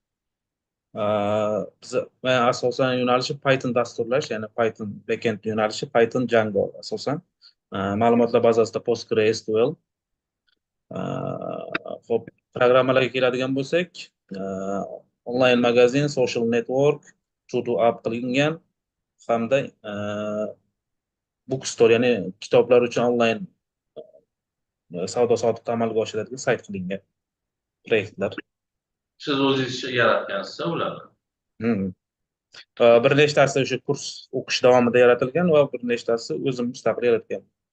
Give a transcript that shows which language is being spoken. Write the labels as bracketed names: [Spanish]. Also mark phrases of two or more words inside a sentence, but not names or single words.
[Uzbek] Men asosan yo'nalishim Python dasturlash, ya'ni Python backend yo'nalishi Python Django asosan. Ma'lumotlar bazasida PostgreSQL. Xo'p, programmalarga keladigan bo'lsak, onlayn magazin, [English] social network, [Uzbek] to app qilingan hamda bookstore, ya'ni kitoblar uchun onlayn savdo-sotiq amalga oshiradigan sayt qilingan proyektlar. Siz o'zingiz yaratgansiz ularni? Bir nechtasi o'sha kurs o'qish davomida yaratilgan va bir nechtasi o'zim mustaqil yaratgan.